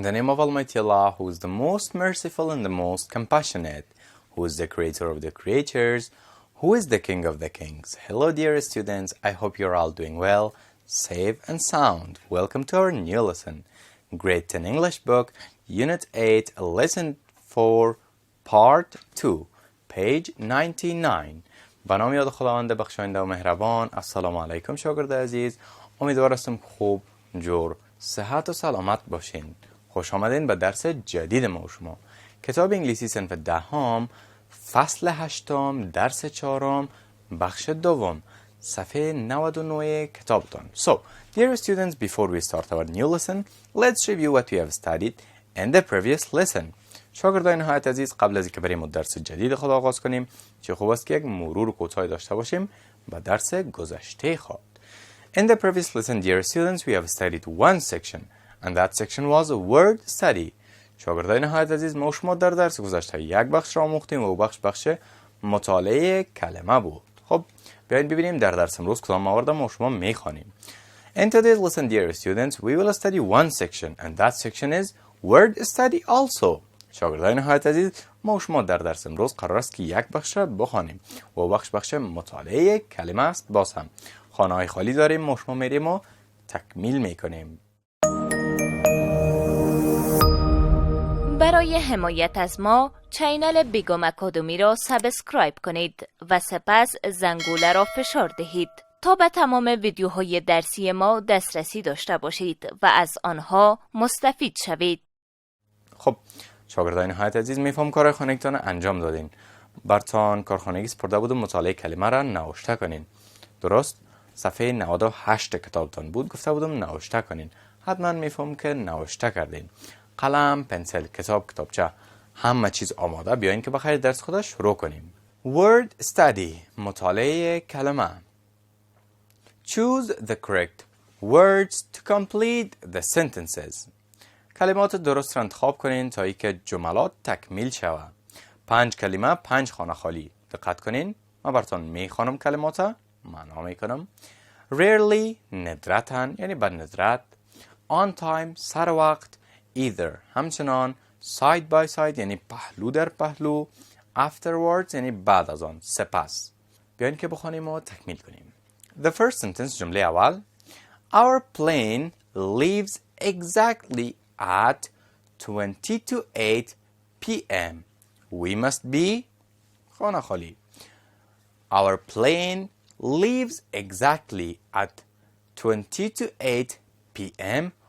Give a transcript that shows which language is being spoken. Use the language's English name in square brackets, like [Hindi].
[English] of Almighty Allah, who is the most merciful and the most compassionate, who is the creator of the creatures, who is the king of the kings. Hello dear students, I hope you're all doing well, safe and sound. Welcome to our new lesson. Grade 10 English book, Unit 8, Lesson 4, Part 2, page 99. [Persian] به نام یاد خداوند بخشاینده و مهربان. السلام علیکم شاگرد عزیز، امیدوار هستم خوب، جور، صحت و سلامت باشین. خوش آمدین به درس جدید ما و شما. کتاب انگلیسی صنف 10 فصل 8 درس 4 بخش 2 صفحه 99 کتابتان. [English] So, dear students, before we start our new lesson, let's review what we have studied in the previous lesson. [Persian] شاگردان نهایت عزیز، قبل از اینکه بریم درس جدید خود آغاز کنیم، چه خوب است که یک مرور کوتاهی داشته باشیم به درس گذشته خود. [English] In the previous lesson, dear students, we have studied one section, and that section was a word study. [Persian] شاگردان نهایت عزیز، ما شما در درس گذشته یک بخش را آموختیم و بخش مطالعه کلمه بود. خب بیاین ببینیم در درس امروز کدام موارد ما شما میخوانیم. [English] In today's lesson, dear students, we will study one section, and that section is word study also. [Persian] شاگردان نهایت عزیز، ما شما در درس امروز قرار است که یک بخش را بخوانیم و بخش مطالعه کلمه است. باز هم خانه های خالی داریم، ما شما میریم و تکمیل میکنیم. برای حمایت از ما چینل بیگم اکادمی را سابسکرایب کنید و سپس زنگوله را فشار دهید تا به تمام ویدیوهای درسی ما دسترسی داشته باشید و از آنها مستفید شوید. خب شاگردان نهایت عزیز، میفهم کار خانگیتان انجام دادین. برتان کارخانگی سپرده بود و مطالعه کلمه را نوشته کنین. درست؟ صفحه 98 کتابتان بود، گفته بودم نوشته کنین. حتما میفهم که نوشته کردین. قلم، پنسل، کتابچه، همه چیز آماده. بیاین که بخیر درس خود شروع کنیم. [English] Word study، [Persian] مطالعه کلمه. [English] Choose the correct words to complete the sentences. [Persian] کلمات درست را انتخاب کنین تا اینکه جملات تکمیل شود. 5 کلمه، 5 خانه خالی. دقت کنین، من براتون میخوانم کلمات، معنا میکنم. Rarely، ندرتاً، یعنی به ندرت. [English] On time، [Persian] سر وقت. Either، همچنان. [English] Side by side، [Persian] یعنی پهلو در پهلو. Afterwards، یعنی بعد از آن، سپس. بیاین که بخوانیم و تکمیل کنیم. [English] The first sentence، [Persian] جمله اول. [English] Our plane leaves exactly at 8 p.m. We must be [Persian] خانه خالی. [English] Our plane leaves exactly at 8 p.m.